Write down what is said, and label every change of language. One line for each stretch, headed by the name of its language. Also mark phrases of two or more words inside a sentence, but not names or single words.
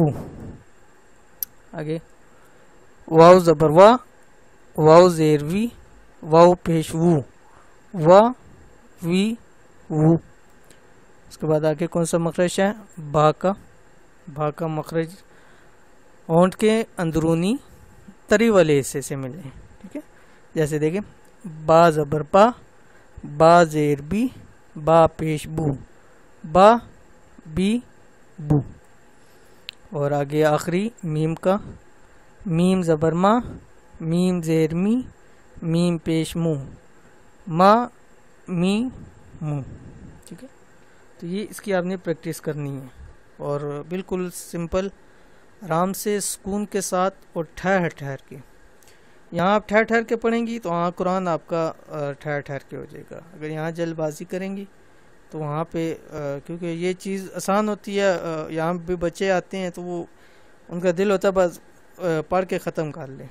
Urdu: آگے واو زبر وا، واو زیر وی، واو پیش وو، وا، وی، وو. اس کے بعد آگے کون سا مخرج ہے؟ با کا. با کا مخرج ہونٹ کے اندرونی تری والے حصے سے ملے. ٹھیک ہے. جیسے دیکھیں با زبر با، با زیر بی، با پیش بو، با، بی، بو. اور آگے آخری میم کا. میم زبر ما، میم زیر می، میم پیش مو، ما، می، مو. تو یہ اس کی آپ نے پریکٹس کرنی ہے، اور بالکل سمپل آرام سے سکون کے ساتھ اور ٹھہر ٹھہر کے. یہاں آپ ٹھہر ٹھہر کے پڑھیں گی تو وہاں قرآن آپ کا ٹھہر ٹھہر کے ہو جائے گا. اگر یہاں جلد بازی کریں گی تو وہاں پہ کیونکہ یہ چیز آسان ہوتی ہے، یہاں بھی بچے آتے ہیں تو وہ ان کا دل ہوتا ہے بس پڑھ کے ختم کر لیں.